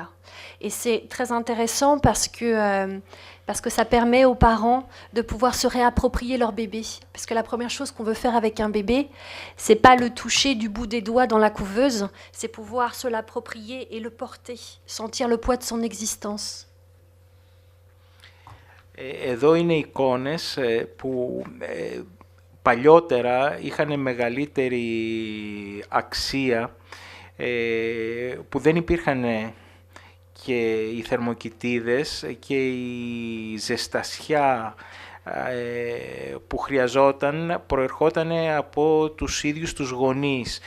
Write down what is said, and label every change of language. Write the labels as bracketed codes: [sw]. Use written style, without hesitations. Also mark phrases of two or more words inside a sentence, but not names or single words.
[fr] Et c'est très intéressant parce que ça permet aux parents de pouvoir se réapproprier leur bébé. Parce que la première chose qu'on veut faire avec un bébé, c'est pas le toucher du bout des doigts dans la couveuse, c'est pouvoir se l'approprier et le porter, sentir le poids de son existence. [el] Εδώ είναι εικόνες που παλιότερα είχαν μεγαλύτερη αξία, που δεν υπήρχαν και οι θερμοκοιτίδες και η ζεστασιά που χρειαζόταν προερχόταν από τους ίδιους τους γονείς.